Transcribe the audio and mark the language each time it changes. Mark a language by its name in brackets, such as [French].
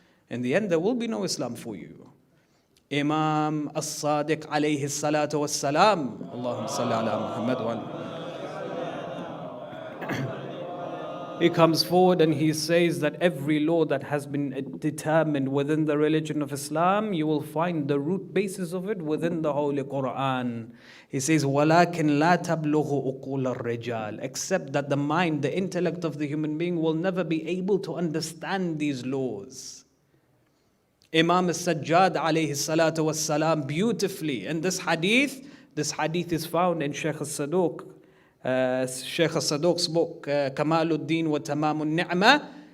[English] In the end, there will be no Islam for you. Imam as-Sadiq alayhi salatu was-salam, Allahumma salli ala Muhammad wa ala. He comes forward and he says that every law that has been determined within the religion of Islam, you will find the root basis of it within the Holy Quran. [Arabic] He says, وَلَكِنْ لَا تَبْلُغُ أُقُولَ الرِّجَالِ. [English] Except that the mind, the intellect of the human being will never be able to understand these laws. Imam as-Sajjad alayhi salatu was-salam beautifully in this hadith is found in Sheikh al-Saduq. Sheikh al-Saduq's book, Kamaluddin wa Tamamun Ni'mah.